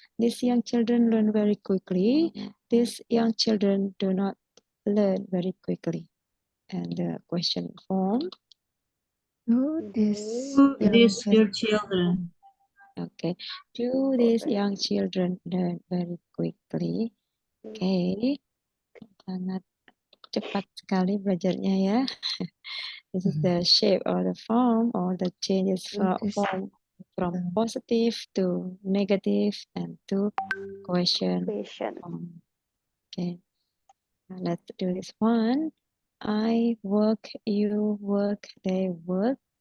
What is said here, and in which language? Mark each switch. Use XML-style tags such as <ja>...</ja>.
<en>These young children learn very quickly. These young children do not learn very quickly. And the question form. Do these Do young these your children children? Okay. Do these young children learn very quickly? Okay.</en> <id>Sangat cepat sekali belajarnya ya.</id> <en>This is the shape or the form or the changes form from positive to negative and to question form. Okay. Now let's do this one. I work, you work, they work.</en>